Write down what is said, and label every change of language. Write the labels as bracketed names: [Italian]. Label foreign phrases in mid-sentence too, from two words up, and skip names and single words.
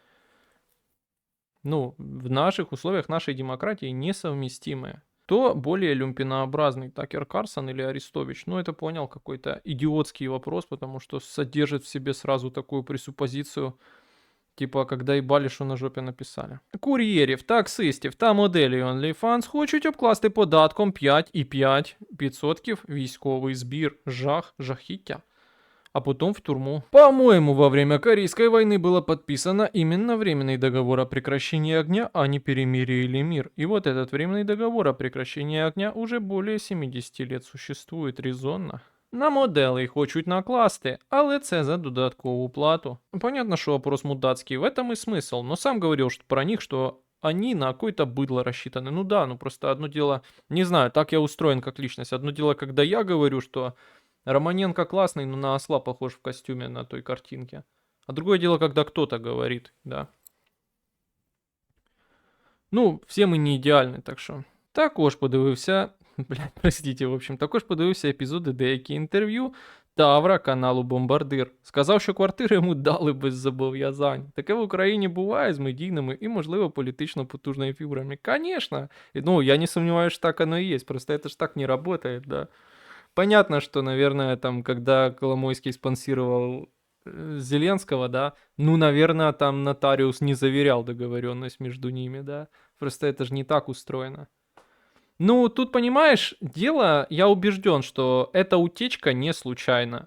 [Russian] Ну, в наших условиях нашей демократии несовместимые. Кто более люмпинообразный, Такер Карлсон или Арестович? Ну, это понял, какой-то идиотский вопрос, потому что содержит в себе сразу такую пресуппозицию, типа, когда ебали, [Ukrainian] що на жопі написали. Кур'єрів, таксистів та моделі OnlyFans хочуть обкласти податком 5,5% військовий збір. [Russian] Жахіття. А потом в тюрьму. По-моему, во время Корейской войны было подписано именно временный договор о прекращении огня, а не перемирие или мир. И вот этот временный договор о прекращении огня уже более 70 лет существует резонно. [Ukrainian] На моделей хочуть накласти, але це за додаткову плату. [Russian] Понятно, что вопрос мудацкий, в этом и смысл, но сам говорил что про них, что они на какое-то быдло рассчитаны. Ну да, ну просто одно дело, не знаю, так я устроен как личность. Одно дело, когда я говорю, что Романенко классный, но на осла похож в костюме на той картинке. А другое дело, когда кто-то говорит, да. [Ukrainian] Ну, все ми не ідеальні, так що. Також подивився, блядь, [Russian] простите, в общем, [Ukrainian] також подивився епізоди деякі інтерв'ю Тавра каналу Бомбардир. Сказав, що квартири йому дали без зобов'язань. Таке в Україні буває з медійними і, можливо, політично потужними фігурами. [Russian] Конечно. Ну, я не сомневаюсь, что так оно и есть. Просто это ж так не работает, да. Понятно, что, наверное, там, когда Коломойский спонсировал Зеленского, да, ну, наверное, там нотариус не заверял договоренность между ними, да. Просто это же не так устроено. Ну, тут, понимаешь, дело, я убежден, что эта утечка не случайна.